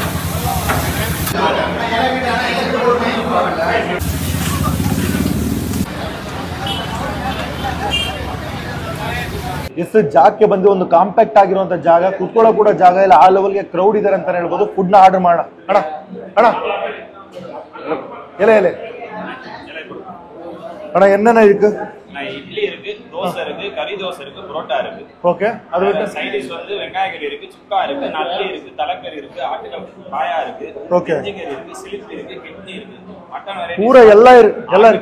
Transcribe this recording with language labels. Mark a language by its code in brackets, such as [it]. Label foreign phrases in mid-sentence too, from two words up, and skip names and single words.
[kn] ಎಷ್ಟು ಜಾಗಕ್ಕೆ ಬಂದು ಒಂದು ಕಾಂಪ್ಯಾಕ್ಟ್ ಆಗಿರುವಂತ ಜಾಗ, ಕುತ್ಕೊಳ್ಳೋ ಕೂಡ ಜಾಗ ಇಲ್ಲ, ಆ ಲೆವೆಲ್ಗೆ ಕ್ರೌಡ್ ಇದಾರೆ ಅಂತ ಹೇಳ್ಬೋದು. ಫುಡ್ ನ ಆರ್ಡರ್ ಮಾಡೋಣ. ಅಣ್ಣ ಎಲೆ [ta] அண்ணா என்னென்ன இருக்கு? இட்லி இருக்கு, தோசை இருக்கு, கறி தோசை இருக்கு, புரோட்டா இருக்கு. ஓகே. அது விட்டு [en] side dish [ta] வந்து வெங்காய கறி இருக்கு, சுக்கா இருக்கு, நல்லி இருக்கு, தலைக்கறி இருக்கு, ஆட்டுக்கால் பாயா இருக்கு, ஓகே, இஞ்சி கறி இருக்கு, சிலிப் இருக்கு, கிட்னி இருக்கு, மட்டன் வெரைட்டி பூரா எல்லாம் இருக்கு.